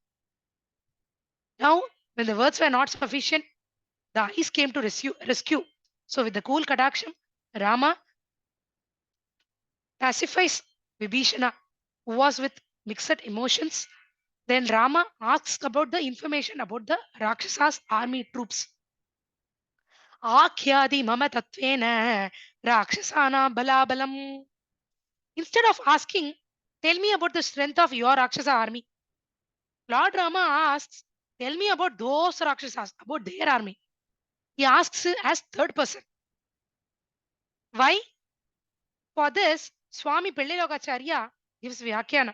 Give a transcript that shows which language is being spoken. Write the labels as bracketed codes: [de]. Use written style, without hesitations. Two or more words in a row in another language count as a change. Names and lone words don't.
[en] Now, when the words were not sufficient, the eyes came to rescue. So with the cool kataksham, Rama pacifies Vibhishana, who was with mixed emotions. Then Rama asks about the information about the Rakshasa's army troops. [sa] आख्याहि मम तत्त्वेन राक्षसानां बलाबलम्. [en] Instead of asking, tell me about the strength of your Rakshasa army, Lord Rama asks, tell me about those Rakshasas, about their army. He asks as third person. Why? For this, Swami Pellilokacharya gives Vyakhyanam.